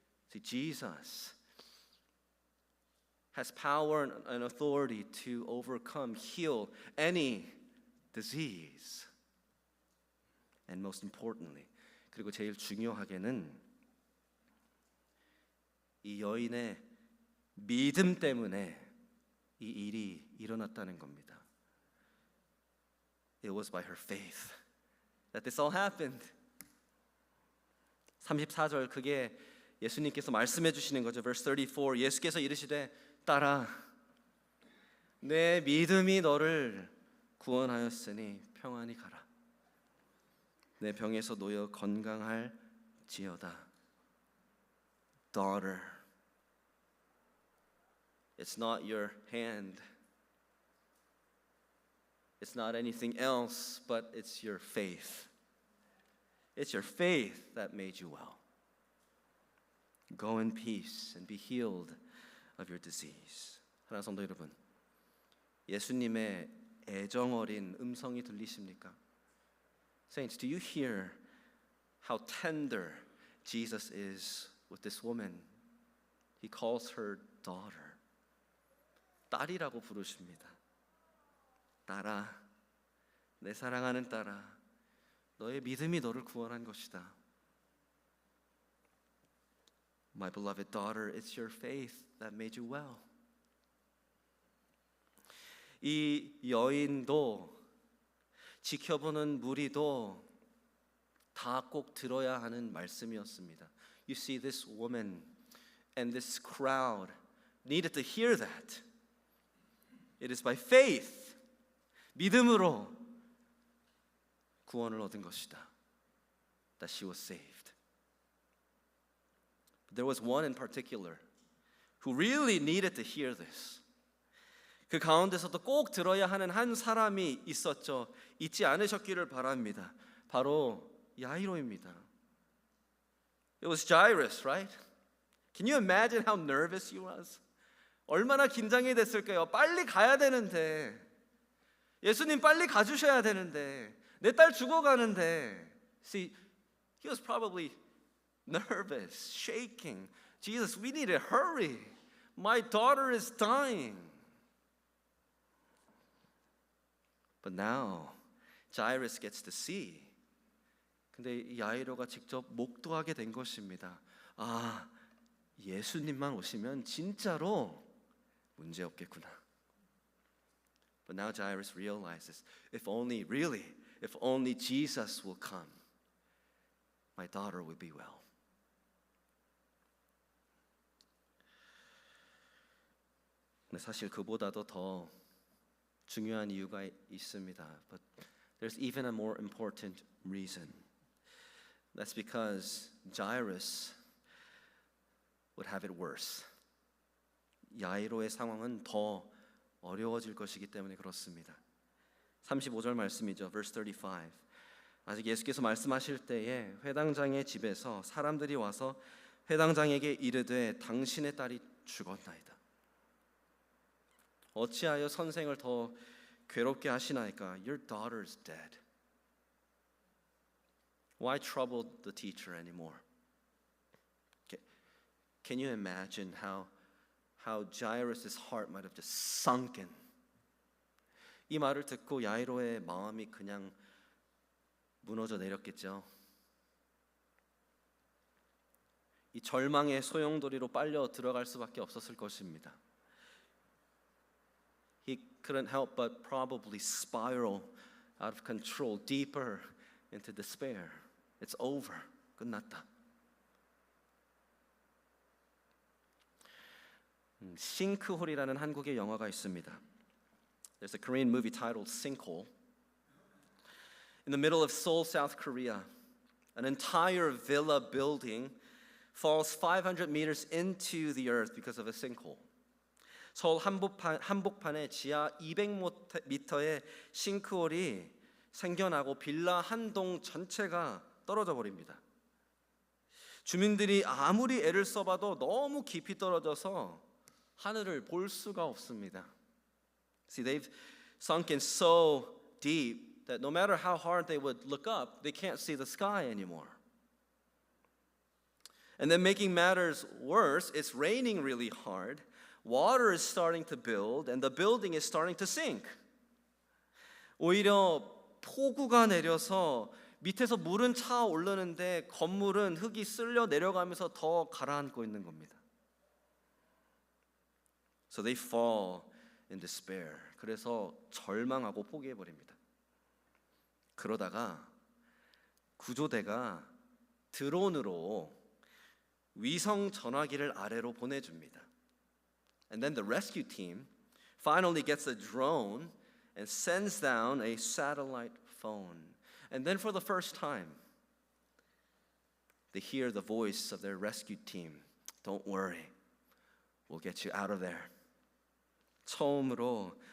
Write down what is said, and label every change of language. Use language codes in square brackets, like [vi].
[en] See, Jesus has power and authority to overcome, heal any disease. And most importantly, [ko] 그리고 제일 중요하게는 이 여인의 믿음 때문에 이 일이 일어났다는 겁니다. [en] It was by her faith that this all happened. [ko] 34절 그게 예수님께서 말씀해 주시는 거죠. [en] Verse 34 [ko] 예수께서 이르시되 딸아 내 믿음이 너를 구원하였으니 평안히 가라. 내 병에서 놓여 건강할지어다. [en] Daughter, it's not your hand. It's not anything else, but it's your faith. It's your faith that made you well. Go in peace and be healed of your disease. [ko] 하나 성도 여러분, 예수님의 애정 어린 음성이 들리십니까? [en] Saints, do you hear how tender Jesus is with this woman? He calls her daughter. [ko] 딸이라고 부르십니다. 딸아, 내 사랑하는 딸아, 너의 믿음이 너를 구원한 것이다. [en] My beloved daughter, it's your faith that made you well. [ko] 이 여인도 지켜보는 무리도 다 꼭 들어야 하는 말씀이었습니다. [en] You see, this woman and this crowd needed to hear that. It is by faith, [ko] 믿음으로 구원을 얻은 것이다. [en] That she was saved. But there was one in particular who really needed to hear this. [ko] 그 가운데서도 꼭 들어야 하는 한 사람이 있었죠. 잊지 않으셨기를 바랍니다. 바로 야이로입니다. [en] It was Jairus, right? Can you imagine how nervous he was? [ko] 얼마나 긴장이 됐을까요? 빨리 가야 되는데, 예수님 빨리 가주셔야 되는데, 내 딸 죽어가는데. [en] See, he was probably nervous, shaking. Jesus, we need to hurry. My daughter is dying. But now, Jairus gets to see. [ko] 근데 야이로가 직접 목도하게 된 것입니다. 아, 예수님만 오시면 진짜로 문제 없겠구나. [en] But now Jairus realizes, if only Jesus will come, my daughter will be well. [ko] 근데 사실 그보다도 더 중요한 이유가 있습니다. [en] But there's even a more important reason. That's because Jairus would have it worse. [ko] 야이로의 상황은 더 어려워질 것이기 때문에 그렇습니다. 35절 말씀이죠. [en] Verse 35. [ko] 아직 예수께서 말씀하실 때에 회당장의 집에서 사람들이 와서 회당장에게 이르되 당신의 딸이 죽었나이다. 어찌하여 선생을 더 괴롭게 하시나이까? [en] Your daughter is dead. Why trouble the teacher anymore? Can you imagine how Jairus' heart might have just sunken? [ko] 이 말을 듣고 야이로의 마음이 그냥 무너져 내렸겠죠. 이 절망의 소용돌이로 빨려 들어갈 수밖에 없었을 것입니다. [en] He couldn't help but probably spiral out of control deeper into despair. It's over. [ko] 끝났다. 싱크홀이라는 한국의 영화가 있습니다. [en] There's a Korean movie titled Sinkhole. In the middle of Seoul, South Korea, an entire villa building falls 500 meters into the earth because of a sinkhole. [ko] 서울 한복판에 지하 200m의 싱크홀이 생겨나고 빌라 한 동 전체가 떨어져 버립니다. 주민들이 아무리 애를 써봐도 너무 깊이 떨어져서 하늘을 볼 수가 없습니다. [en] See, they've sunken so deep that no matter how hard they would look up, they can't see the sky anymore. And then making matters worse, it's raining really hard. Water is starting to build and the building is starting to sink. [ko] 오히려 폭우가 내려서 밑에서 물은 차오르는데 건물은 흙이 쓸려 내려가면서 더 가라앉고 있는 겁니다. [en] So they fall in despair. [ko] 그래서 절망하고 포기해 버립니다. 그러다가 구조대가 드론으로 위성 전화기를 아래로 보내줍니다. [en] And then the rescue team finally gets a drone and sends down a satellite phone. And then for the first time, they hear the voice of their rescue team. Don't worry, we'll get you out of there. [ko] 처음으로